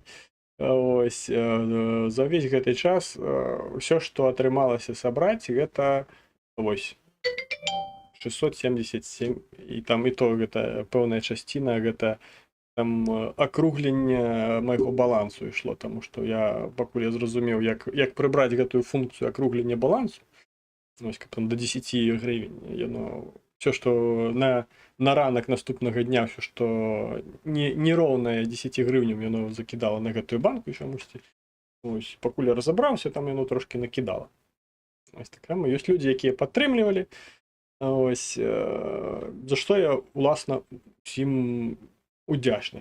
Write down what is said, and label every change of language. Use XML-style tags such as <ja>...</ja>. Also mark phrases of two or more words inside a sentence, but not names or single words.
<be>Ось, за ўвесь гэты час ўсё, што атрымалася сабраць, гэта вось 677, і там і то гэта пэўная часціна, гэта там акругленне майго балансу ішло, таму што я пакуль я зразумеў, як прыбраць гэтую функцыю акруглення балансу, ось, каб там до 10 гривень, яно все, што на ранак наступнага дня, все, што не роўнае 10 гривням, яно закідала на гэтую банку чамусьці. Ось, пакуль я разабраўся, там яно трошки накідала. Ось таксама ёсць людзі, якія падтрымлівалі. Ось, за што я, уласна, усім удзячны.</be>